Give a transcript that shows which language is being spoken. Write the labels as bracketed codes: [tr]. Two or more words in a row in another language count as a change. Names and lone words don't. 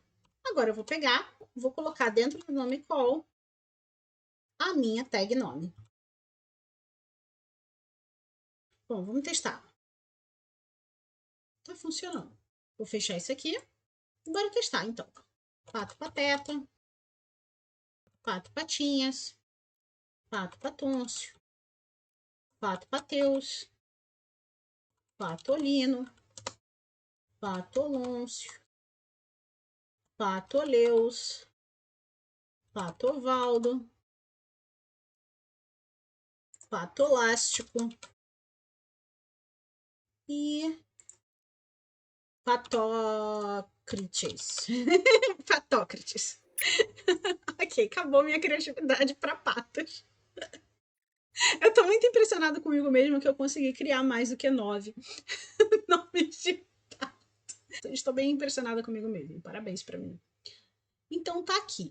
[pt] Agora eu vou pegar, vou colocar dentro do nome call a minha tag nome. Bom, vamos testar. Tá funcionando. Vou fechar isso aqui. Bora testar, então. Pato pateta. Pato patinhas. Pato patôncio. Pato pateus. Patolino. Patolôncio. Patoleus. Patovaldo. Patolástico. E Patócrites. Patócrites. Ok, acabou minha criatividade para patos. Eu tô muito impressionada comigo mesma que eu consegui criar mais do que 9 nomes de pato. Estou bem impressionada comigo mesma. Parabéns para mim. Então tá aqui.